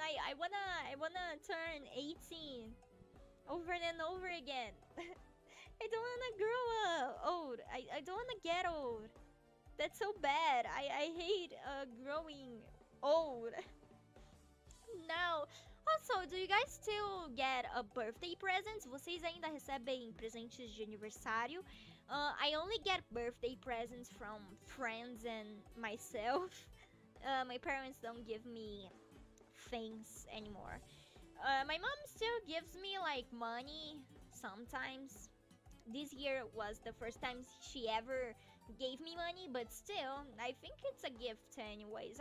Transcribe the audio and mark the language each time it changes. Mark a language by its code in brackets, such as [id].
[en] I wanna turn 18 over and over again. I don't wanna grow old. I don't wanna get old. That's so bad. I hate growing old. [pt] Não. [en] Also, do you guys still get a birthday presents? [pt] Vocês ainda recebem presentes de aniversário? [en] I only get birthday presents from friends and myself. My parents don't give me things anymore. My mom still gives me like money sometimes. This year was the first time she ever gave me money, but still, I think it's a gift anyways.